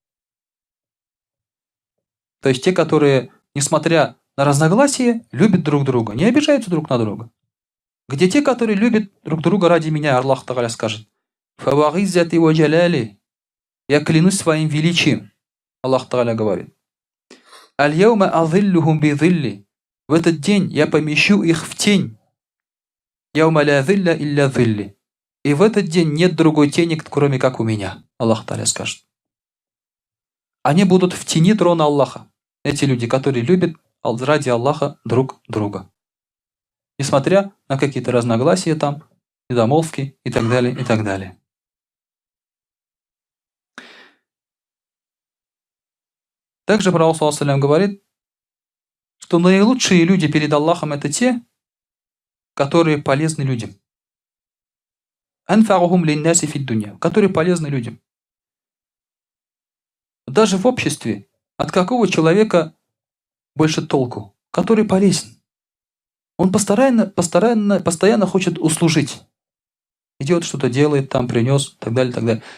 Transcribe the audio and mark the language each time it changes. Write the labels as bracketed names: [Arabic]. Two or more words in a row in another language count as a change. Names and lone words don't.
[Russian] То есть те, которые, несмотря на разногласия, любят друг друга, не обижаются друг на друга. Где те, которые любят друг друга ради меня, Аллах Та'аля скажет. [Arabic] «فوعزتي وجلالي». [Russian] Я клянусь своим величием. Аллах Та'аля говорит. [Arabic] «اليوم أظلهم بظلي». [Russian] В этот день я помещу их в тень. [Arabic] «يوم لا ظل إلا ظلي». [Russian] И в этот день нет другой тени, кроме как у меня. Аллах Та'аля скажет. Они будут в тени трона Аллаха. Эти люди, которые любят ради Аллаха друг друга. Несмотря на какие-то разногласия там, недомолвки и так далее, и так далее. Также Пророк [Arabic] صلى الله عليه [Russian] говорит, что наилучшие люди перед Аллахом это те, которые полезны людям. [Arabic] أنفعهم للناس في الدنيا, [Russian] которые полезны людям. Даже в обществе от какого человека больше толку? Который полезен. Он постоянно хочет услужить. Идет, что-то делает, там принес, так далее, так далее.